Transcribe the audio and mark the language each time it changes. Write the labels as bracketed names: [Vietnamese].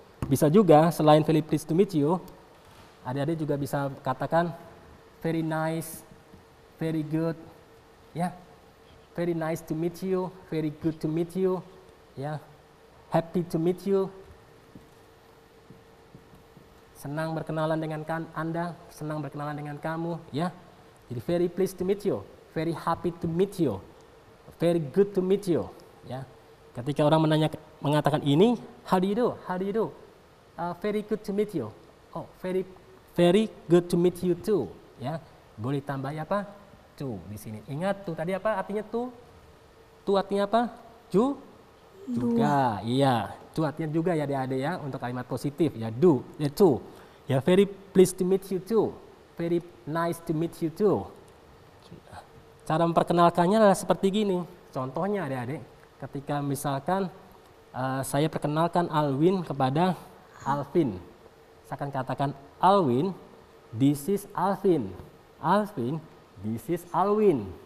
[Indonesian] Bisa juga selain [English] very pleased to meet you, [Indonesian] adik-adik juga bisa katakan [English] very nice, very good, ya, very nice to meet you, very good to meet you, ya, happy to meet you. [Indonesian] Senang berkenalan dengan Anda, senang berkenalan dengan kamu, ya. [English] Jadi very pleased to meet you, very happy to meet you, very good to meet you, ya. [Indonesian] Ketika orang mengatakan ini, [English] how do you do? How do you do? Very good to meet you. Oh, very good to meet you too, ya. [Indonesian] Boleh tambah apa? To di sini. Ingat tuh tadi apa artinya tuh? Tuh artinya apa? Juga. Iya, to artinya juga ya adik-adik ya untuk kalimat positif ya do, ya to. [English] Ya very pleased to meet you too. Very nice to meet you too. [Indonesian] Cara memperkenalkannya adalah seperti gini. Contohnya adik-adik, ketika misalkan saya perkenalkan Alwin kepada Alvin. Saya akan katakan Alwin, [English] this is Alvin. Alvin, this is Alwin.